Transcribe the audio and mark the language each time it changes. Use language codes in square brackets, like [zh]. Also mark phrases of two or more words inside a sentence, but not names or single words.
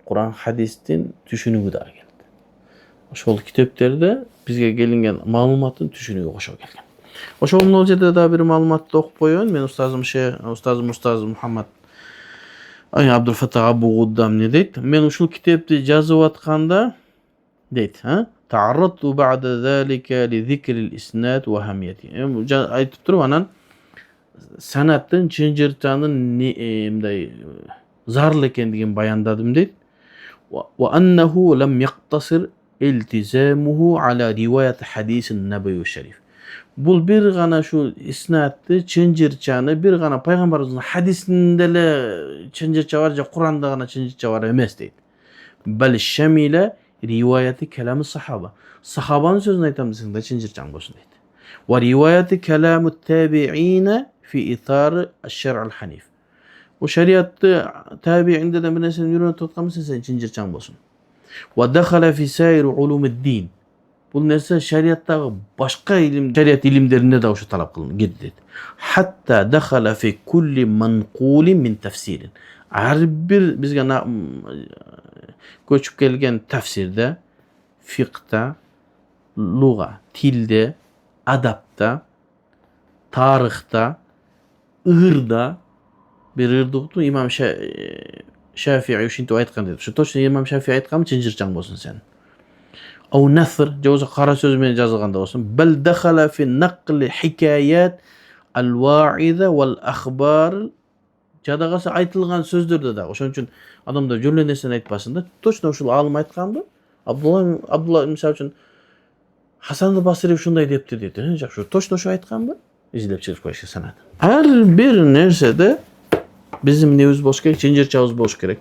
[ky] Куран, хадистин түшүнүгү да келди. Ошол китептерде бизге келинген маалыматтын түшүнүгү кошо келген. Ошол бул жерде да бир маалыматты окуп коеюн. Мен устазым Мухаммад Абдул Фаттах Абу Гуддам не дейт? Мен ушул китепти жазып атканда дейт, [ar] تعرضت بعد ذلك لذكر الإسناد وأهميته. [ky] Айтып туруп анан санаттын, чынжырчанын мындай зарыл экендигин баяндадым дейт. [ar] وأنه لم يقتصر التزامه على رواية الحديث النبوي الشريف. [ky] Бул бир гана ушул иснатты, чынжырчаны бир гана пайгамбарыбыздын хадисинде эле чынжырча бар, же Куранда гана чынжырча бар эмес дейт. [ar] بل شمل رواية كلام الصحابة. [ky] Сахабанын сөзүн айтам десең да чынжырчаң болсун дейт. [ar] ورواية كلام التابعين في إطار الشرع الحنيف. [ky] Бу шариатты табииндерден бир нерсени үйрөнүп атканбысың, сен чынжырчаң болсун. [ar] ودخل في سائر علوم الدين. [ky] Бул нерсе шариаттагы башка илим, шариат илимдерине да ошо талап кылынып кетти дейт. [ar] حتى دخل في كل منقول من تفسير. [ky] Ар бир бизге көчүп келген тафсирде, фикта, луга, тилде, адапта, тарыхта, ырда, бир ырды укту имам Шафии ушинтип айткан дейт. Ушу точно имам Шафии айтканбы, чынжырчаң болсун сен. [ar] أو نثر, [ky] же болбосо кара сөз менен жазылганда болсун. [ar] بل دخل في نقل حكايات الوعظ والأخبار. [ky] Жада калса айтылган сөздөрдө да. Ошон үчүн адамдар жөн эле нерсени айтпасын да. Точно ушул алым айтканбы? Абдулла мисалы үчүн Хасан ал-Басри ушундай депти дейт. Жакшы, точно ушу айтканбы? Изилеп чыгып коюшка санат. Ар бир нерседе биздин эмнебиз болуш керек, чынжырчабыз болуш керек.